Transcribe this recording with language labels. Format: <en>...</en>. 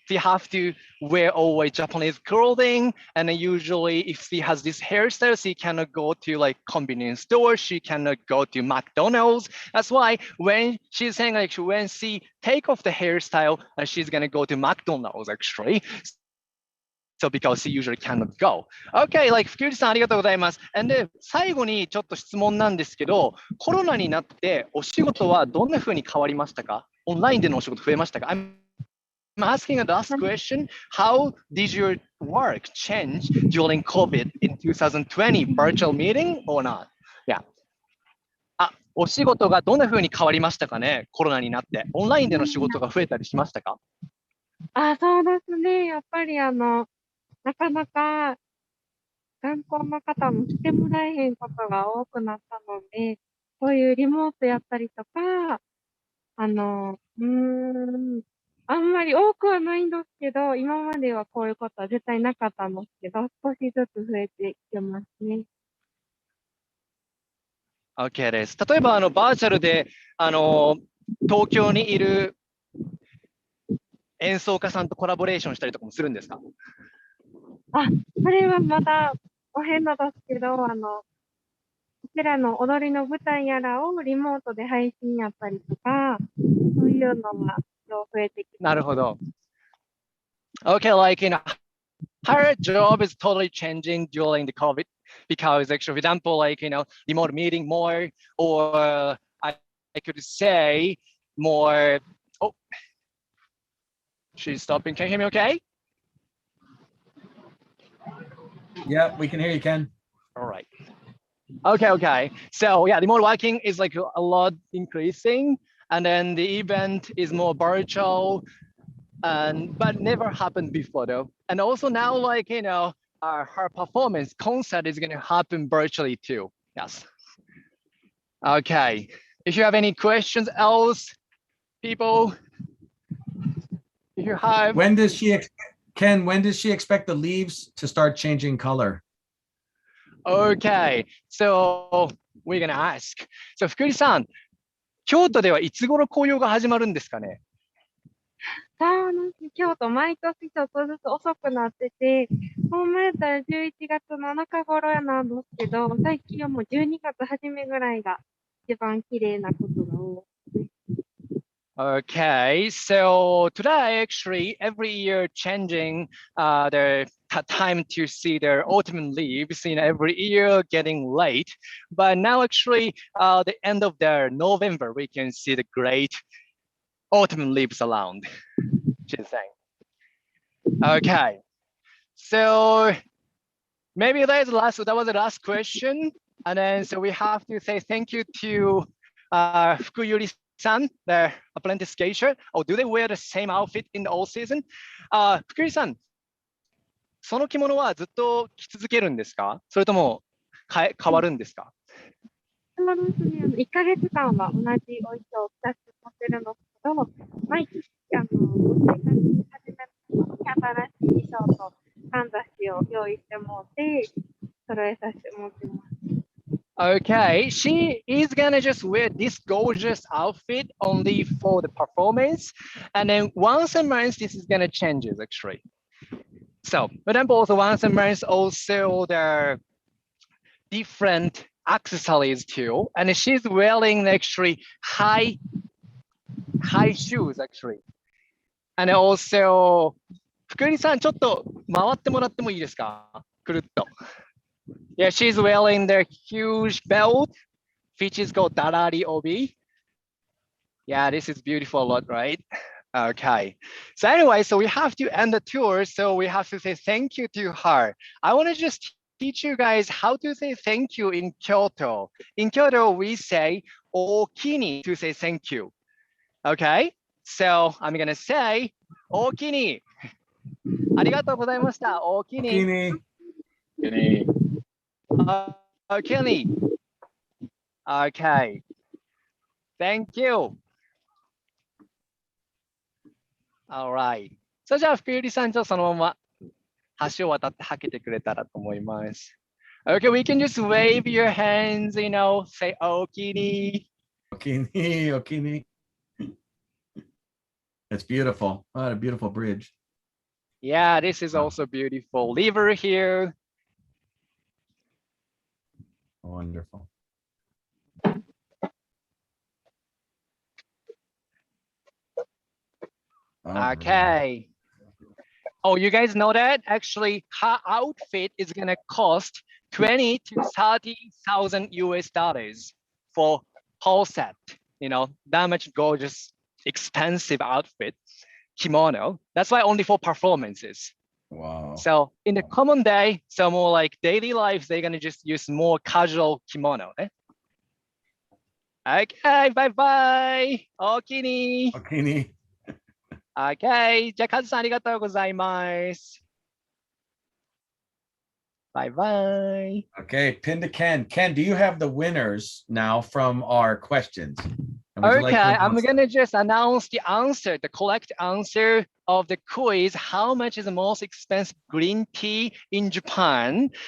<en>She have to wear always Japanese clothing, and then usually if she has this hairstyle, she cannot go to like convenience store. She cannot go to McDonald's. That's why when she's saying like when she take off the hairstyle, she's gonna go to McDonald's actually. So because he usually cannot go. Okay, like</en> <ja>福内さんありがとうございます。</ja> <en>And then</en> <ja>最後にちょっと質問なんですけど、コロナになってお仕事はどんな風に変わりましたか？オンラインでのお仕事増えましたか？</ja> <en>I'm asking a last question. How did your work change during COVID in 2020 virtual meeting or not? Yeah.</en> <ja>お仕事がどんな風に変わりましたかね？コロナになって。オンラインでの仕事が増えたりしましたか？そうですね。やっぱりなかなか頑固な方もしてもらえへんことが多くなったので、こういうリモートやったりとか、あんまり多くはないんですけど、今まではこういうことは絶対なかったんですけど、少しずつ増えてきてますね。 OK です。例えばバーチャルで東京にいる演奏家さんとコラボレーションしたりとかもするんですか？それはまだお遍路ですけど、こちらの踊りの舞台やらをリモートで配信やったりとか、そういうのが増えてきて。なるほど。</ja> <en>Okay, like her job is totally changing during the COVID because actually, for example, like remote meeting more, or I could say more. Oh, she's stopping. Can you hear me? Okay. Yeah, we can hear you, Ken. All right. Okay. So yeah, remote working is like a lot increasing, and then the event is more virtual, but never happened before though. And also now, like her performance concert is going to happen virtually too. Yes. Okay. If you have any questions, else people, if you have. When does she expect the leaves to start changing color? Okay, so we're gonna ask.</en> <ja>So 福利さん、京都ではいつ頃紅葉が始まるんですかね？京都毎年ちょっとずつ遅くなってて、ほんまやったら11月の中頃やなんですけど、最近はもう12月初めぐらいが一番綺麗なことが多い。</ja> <en>Okay, so today actually every year changing the time to see their autumn leaves in every year getting late, but now actually the end of the November we can see the great autumn leaves around. She's saying. Okay, so maybe that was the last question, and then so we have to say thank you to Fukuyuri-san, the apprentice geisha. Oh, do they wear the same outfit in the all season?</en> <ja>Fukuyuri-san, その着物はずっと着続けるんですか？それとも変わるんですか？そうですね。 1ヶ月間は同じお衣装を着させるんですけど、毎年生活始めた時新しい衣装とかんざしを用意してもらって揃えさせてもらってます。</ja> <en>Okay, she is gonna just wear this gorgeous outfit only for the performance, and then once a month this is gonna change actually. So, but then both once a month also there are different accessories too, and she's wearing actually high shoes actually, and also</en> <ja>福利さん、ちょっと回ってもらってもいいですか？くるっと。</ja> <en>Yeah, she's wearing the huge belt, which is called Darari Obi. Yeah, this is beautiful a lot, right? Okay. So anyway, so we have to end the tour. So we have to say thank you to her. I want to just teach you guys how to say thank you in Kyoto. In Kyoto, we say okini to say thank you. Okay. So I'm going to say okini.</en> <ja>ありがとうございました。 okini. Kini.</ja> <en>Okini. Okay. Thank you. Alright.</en> <ja>それじゃあ、福百合さん、じゃあそのまま橋を渡ってはけてくれたらと思います。</ja> <en>Okay, we can just wave your hands, you know, say okini.</en> <ja>Okini, okini.</ja> <en>That's beautiful. What a beautiful bridge. Yeah, this is also beautiful. River here. Wonderful. Okay. Oh, you guys know that? Actually, her outfit is gonna cost 20 to 30,000 US dollars for whole set. You know, that much gorgeous, expensive outfit, kimono. That's why only for performances. Wow. So in the common day, so more like daily life, they're gonna just use more casual kimono. Eh? Okay, bye-bye. Okini.</en> <ja>Okini. Okay, じゃあカズさんありがとうございます。</ja> <en>Bye bye. Okay, pin to Ken. Ken, do you have the winners now from our questions? And would you like Okay, to I'm announce gonna just announce the answer, the correct answer of the quiz. How much is the most expensive green tea in Japan?</en>